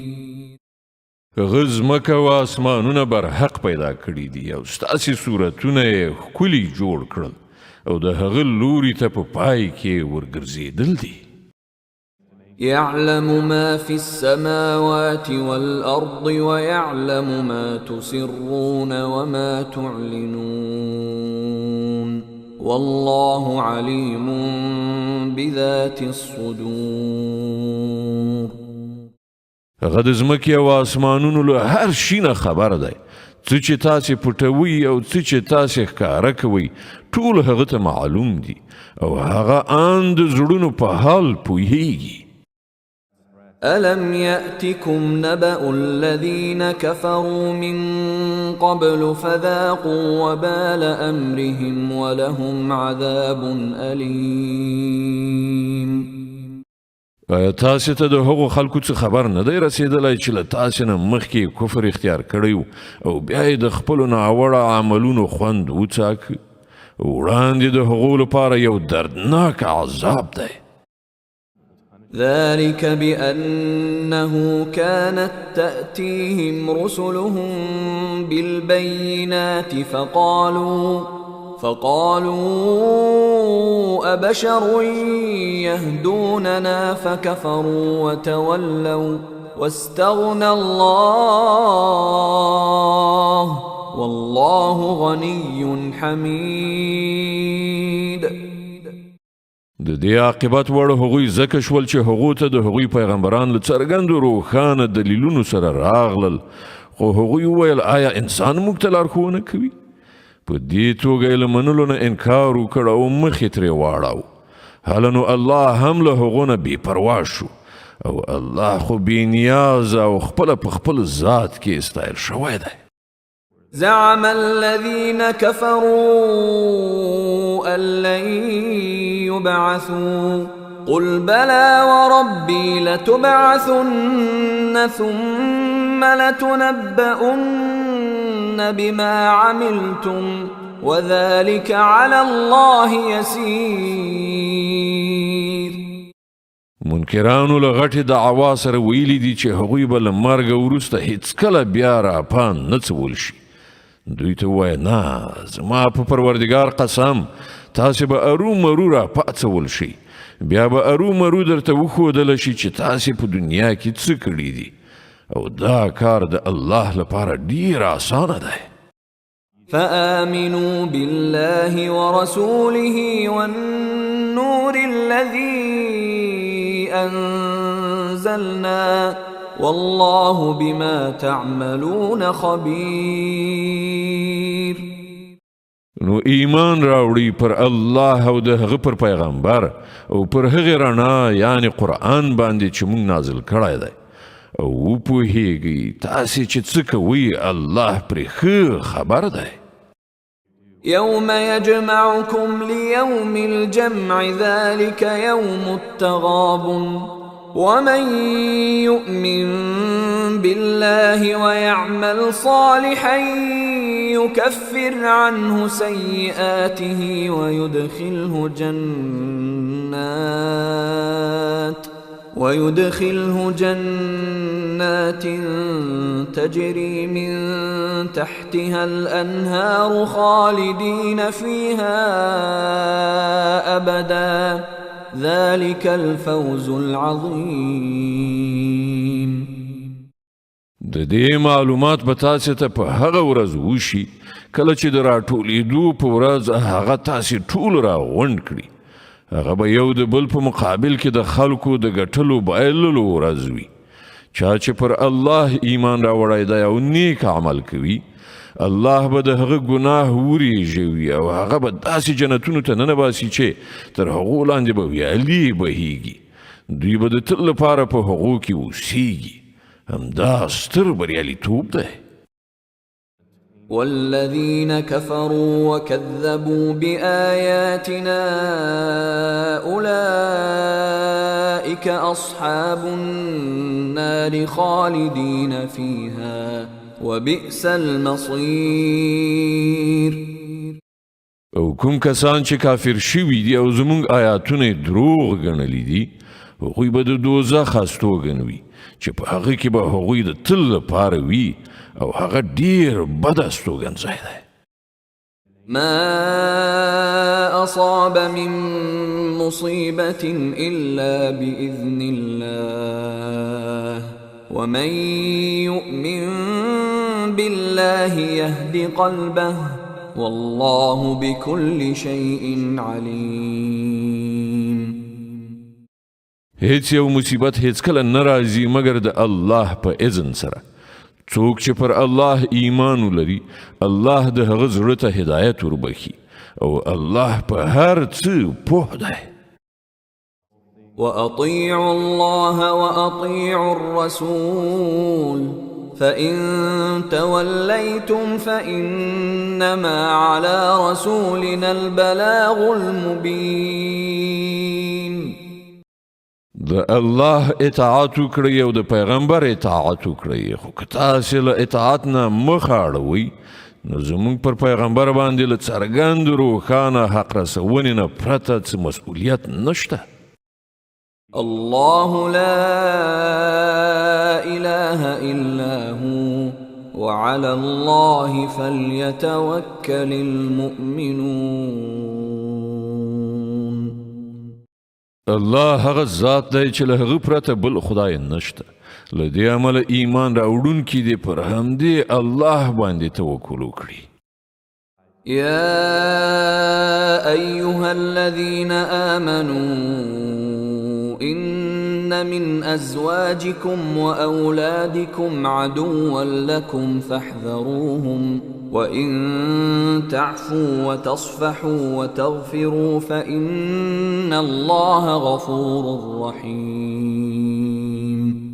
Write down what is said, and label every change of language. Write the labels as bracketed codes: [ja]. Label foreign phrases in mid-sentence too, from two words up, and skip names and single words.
[ps] غزمکه و اسمانونه بر حق پیدا کړی دي او ستاسې صورتونه یې ښکلي جوړ کړل او د هغه لوري ته په پای کې ورګرځېدل دي. [ar] يعلم ما في السماوات والأرض ويعلم ما تسرون وما تعلنون والله عليم بذات الصدور. [ps] هغه د ځمکې او اسمانونو له هر شي نه خبر دی. څه چې تاسې پټوئ او څه چې تاسې ښکاره کوئ ټول هغه ته معلوم دي او هغه ان د زړونو په حال پوهیږي. [ar] ألم يأتكم نبأ الذين كفروا من قبل فذاقوا وبال أمرهم ولهم عذاب أليم. [ps] آیا تاسې ته د هغو خلکو څه خبر نه دی رسېدلی چې له تاسې نه مخکې کفر اختیار کړی او بیا یې د خپلو ناوړه عملونو خوند وڅاکه؟ وړاندې د هغو لپاره یو دردناک عذاب دی. [ar] ذلك بأنه كانت تأتيهم رسلهم بالبينات فقالوا أبشر يهدوننا فكفروا وتولوا واستغنى الله والله غني حميد. [ps] د دې عاقبت وړ هغوی ځکه شول چې هغو ته د هغوی پیغمبران له څرګندو روښانه دلیلونو سره راغلل خو هغوی وویل آیا انسان موږ ته لارښوونه کوي؟ په دې توګه یې له منلو نه انکار وکړ او مخې ترې واړاو. هله نو الله هم له هغو نه بې پروا شو او الله خو بې نیازه او خپله په خپل ذات کې استایل شوی دی. [ar] زعم الذين كفروا أن لن يبعثوا قل بلى وربي لتبعثن ثم لتنبؤن بما عملتم وذلك على الله يسير. [ps] منکرانو له غټې دعوا سره ویلي دي چې هغوی به له مرګه وروسته هیڅکله بیا راپان نه څول شي. دوی ته ووایه نه زما په پروردګار قسم تاسې به ارومرو راپاڅول شئ بیا به ارومرو درته وښودله شي چې تاسې په دنیا کې څه کړي دي او دا کار د الله لپاره ډیر آسانه دی. [ar] فآمنوا بالله ورسوله والنور الذي أنزلنا والله بما تعملون خبير. [ps] نو ایمان راوړي پر الله او د هغه پر پیغمبر او پر هغه رڼا یعنی قرآن باندې چې موږ نازل کړی دی او پوهیږي تاسې چې څه کوئ الله پرې ښه خبر دی. [ar] يوم يجمعكم ليوم الجمع ذلك يوم التغابن ومن يؤمن بالله ويعمل صالحا يكفر عنه سيئاته ويدخله جنات تجري من تحتها الأنهار خالدين فيها أبدا ذلك الفوز العظيم. [ps] د دې معلومات به تاسې ته په هغه ورځ وشي کله چې د راټولېدو په ورځ هغه تاسې ټول راغونډ کړي. هغه به یو د بل په مقابل کې د خلکو د ګټلو بایللو ورځ وي. چا چې پر الله ایمان راوړی دی او نیک عمل کوي الله به د هغه ګناه ورېژوي او هغه به داسې جنتونو ته ننباسي چې تر هغو لاندې به ویالې بهیږي. دوی به د تل لپاره په هغو کې اوسیږي. همدا ستر بریالیتوب دی. [ar] والذين كفروا وكذبوا بآياتنا أولئك أصحاب النار خالدين فيها وبئس المصير. [ps] او کوم کسان چې کافر شوي دي او زمونږ آیاتونه دروغ ګڼلي دي هغوی به د دوزخ هستوګن وي چې په هغه کې به هغوی د تل لپاره وي او هغه ډیر بد استوګن ځای دی. [ar] ما أصاب من مصيبة إلا بإذن الله ومن يؤمن بالله يهد قلبه والله بكل شيء عليم. [ps] هیڅ یو مصیبت هیڅکله نه راځي مګر د الله په اذن سره. څوک چې پر الله ایمان ولري الله د هغه زړه ته هدایت وربخي او الله په هر څه پوه دی. [ar] وأطيعوا الله وأطيعوا الرسول فإن توليتم فإنما على رسولنا البلاغ المبين. [ps] د الله اطاعت وکړئ او د پیغمبر اطاعت وکړئ خو که تاسې له اطاعت نه مخ اړوئ نو زموږ پر پیغمبر باندې له څرګند روښانه حق رسونې نه پرته څه مسؤلیت نشته. [ar] الله لا إله إلا هو وعلى الله فليتوكل المؤمنون. [ps] الله هغه ذات دی چې له هغه پرته بل خدای نشته. له دې امله ایمان راوړونکي دې پر همدې الله باندې توکل وکړي. [ar] يا أيها الذين آمنوا إن من أزواجكم وأولادكم عدوا لكم فاحذروهم وإن تعفوا وتصفحوا وتغفروا فإن الله غفور رحيم.